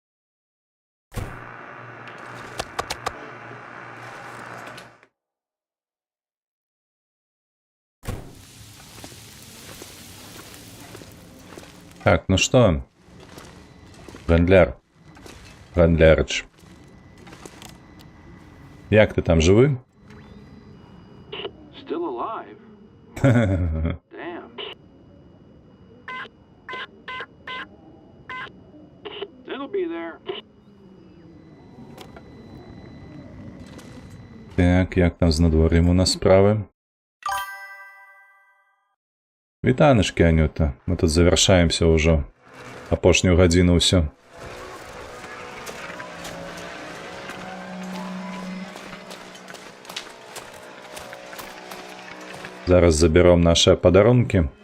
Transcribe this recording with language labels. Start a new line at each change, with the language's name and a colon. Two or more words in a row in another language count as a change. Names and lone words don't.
Russian: Так, ну что? Гандлярыч.
Belarusian: Як ты там, живы?
English: Still alive? Damn. It'll be there.
Belarusian: Так, як там з надвор'ем у нас справи? Вітанышкі, Анюта. Мы тут завяршаемся ўжо. Апошнюю гадзіну ўсё.
Ukrainian: Зараз заберем наши подарунки.